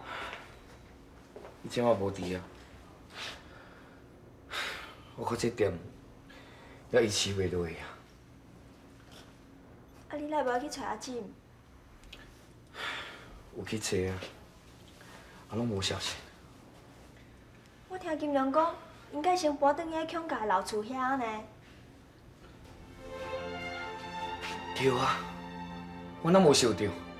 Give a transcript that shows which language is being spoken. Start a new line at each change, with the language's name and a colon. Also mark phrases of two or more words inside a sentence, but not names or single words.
Min Nan Chinese: 伊即马无伫啊，我看这店也维持袂落去啊。啊你来无要去找阿进？有去找啊，啊拢无消息。我听金良讲，应该先搬转去乡下老厝遐呢。对啊，我哪无想到？